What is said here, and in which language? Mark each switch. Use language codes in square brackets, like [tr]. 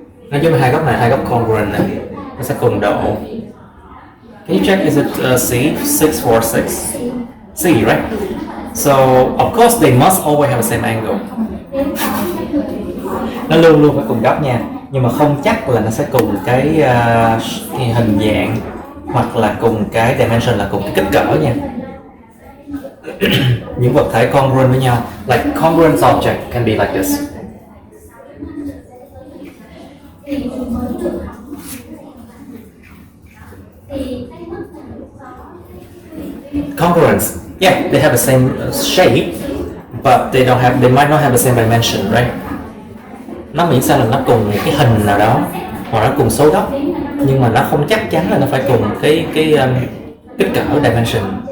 [vi] Nó giống hai góc này, hai góc congruent này, nó sẽ cùng độ. [en] Can you check, is it C, 646? C, right? So of course they must always have the same angle. [vi] Nó luôn luôn phải cùng góc nha, nhưng mà không chắc là nó sẽ cùng cái hình dạng hoặc là cùng cái dimension, là cùng cái kích cỡ nha. Những vật thể congruent với nhau, [en] like congruent object can be like this. Congruence, yeah, they have the same shape, but they might not have the same dimension, right? [vi] Nó miễn sao là nó cùng cái hình nào đó, hoặc nó cùng số góc, nhưng mà nó không chắc chắn là nó phải cùng cái kích cỡ dimension.